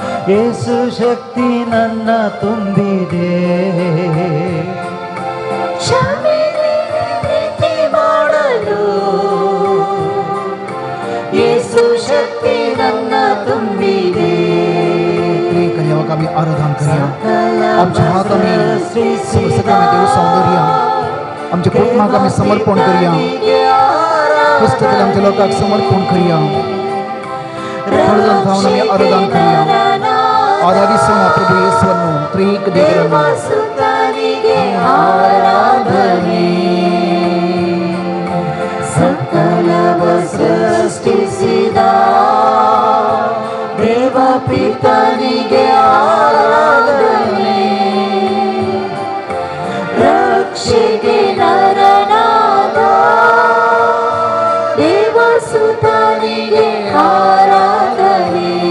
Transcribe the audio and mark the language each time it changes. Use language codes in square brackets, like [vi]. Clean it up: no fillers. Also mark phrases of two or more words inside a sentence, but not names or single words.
[kn] ಯೇಸು ಶಕ್ತಿ ನನ್ನ ತುಂಬಿದೆ. ಕ್ಷಮೆಗೆ ಪ್ರೀತಿ ಮಾಡಲು ಯೇಸು शक्ति ನನ್ನ ತುಂಬಿದೆ. [kok] प्रे करूया आम्ही आराधना करूया. आमच्या हात आम्ही सगळं देव सौंदर्य आमच्या कुटुंबाक आम्ही समर्पण करूया. पुस्तकाला आमच्या लोकांक समर्पण करूया. हळदन जाऊन आम्ही आराधना करूया. [kn] ಆರಾಧಿಸೋಣ ಪ್ರಭು ಯೇಸುವನ್ನು ತ್ರಿಏಕ ದೇವರನ್ನು. ಸುತನಿಗೆ ಆರಾಧನೆ ಸಕಲವ ಸೃಷ್ಟಿಸಿದ ದೇವ ಪಿತನಿಗೆ ಆರಾಧನೆ ರಕ್ಷೆಗೆ ನರನಾದ ದೇವ ಸುತನಿಗೆ ಆರಾಧನೆ.